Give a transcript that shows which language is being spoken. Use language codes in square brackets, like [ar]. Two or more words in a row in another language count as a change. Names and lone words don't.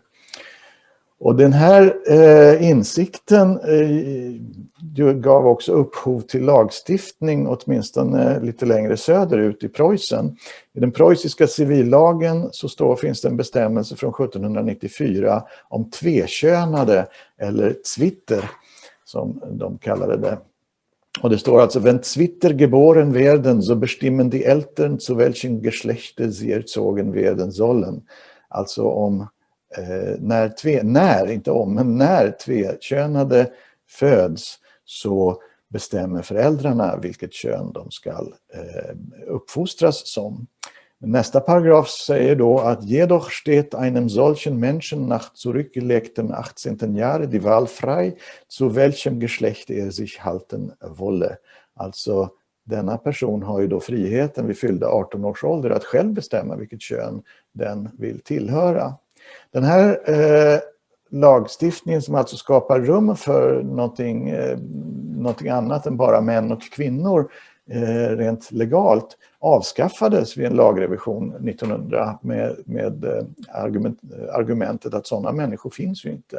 [sv] Och den här insikten gav också upphov till lagstiftning, åtminstone lite längre söderut i Preussen. I den preussiska civillagen så finns det en bestämmelse från 1794 om tvekönade, eller Zwitter som de kallade det. Och det står alltså: [de] wenn Zwitter geboren werden, so bestimmen die Eltern zu welchen Geschlechte sie erzogen werden sollen. [sv] Alltså om när tvekönade föds, så bestämmer föräldrarna vilket kön de ska uppfostras som. Nästa paragraf säger då att [de] jedoch steht einem solchen Menschen nach zurückgelegtem 18. Jahre die Wahl frei, zu welchem Geschlecht sich halten wolle. [sv] Alltså denna person har ju då friheten vid fyllda 18 års ålder att själv bestämma vilket kön den vill tillhöra. Den här lagstiftningen, som alltså skapar rum för någonting annat än bara män och kvinnor rent legalt, avskaffades vid en lagrevision 1900 med argumentet att sådana människor finns ju inte.